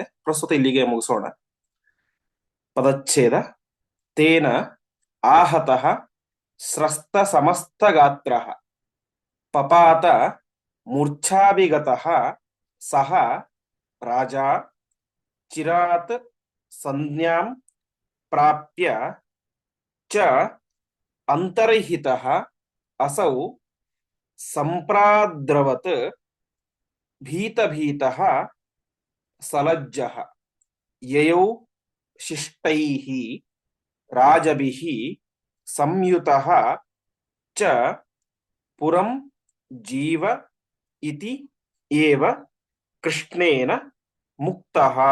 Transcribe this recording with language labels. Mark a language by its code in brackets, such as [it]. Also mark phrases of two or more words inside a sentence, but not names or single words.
[kn] ಪ್ರಸ್ತುತ ಇಲ್ಲಿಗೆ ಮುಗಿಸೋಣ. ಪದಚ್ಛೇದ. [sa] ತೇನ ಆಹತಃ ಸ್ರಸ್ತ ಸಮಸ್ತ ಗಾತ್ರಃ ಪಪಾತ ಮೂರ್ಛಾಭಿಗತಃ ಸಹ ರಾಜ ಚಿರಾತ್ ಸಂಜ್ಞಾಂ ಪ್ರಾಪ್ಯ ಚ ಅಂತರ್ಹಿತಃ ಅಸೌ ಸಂಪ್ರಾದ್ರವತ್ ಭೀತ ಭೀತಃ ಸಲಜ್ಜಃ. ಯಯೌ ಶಿಷ್ಟೈಃ ರಾಜಭಿಃ ಸಂಯುತಃ ಚ ಪುರಂ ಜೀವ ಇತಿ ಏವ ಕೃಷ್ಣೇನ ಮುಕ್ತಃ.